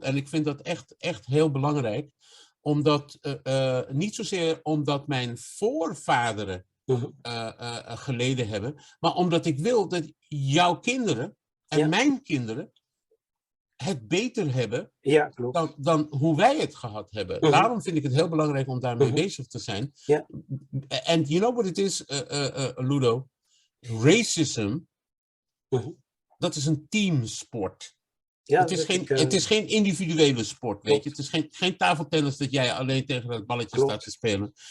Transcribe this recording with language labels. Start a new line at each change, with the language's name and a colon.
Dutch: En ik vind dat echt heel belangrijk. Omdat, niet zozeer omdat mijn voorvaderen geleden hebben, maar omdat ik wil dat jouw kinderen en mijn kinderen het beter hebben Ja, klopt. dan hoe wij het gehad hebben. Daarom vind ik het heel belangrijk om daarmee bezig te zijn. Ja.
English: And you know what it is, Ludo?
Dutch: Racism, dat is een teamsport. Ja, Het is geen individuele sport, weet je. Het is geen tafeltennis dat jij alleen tegen het balletje staat te spelen.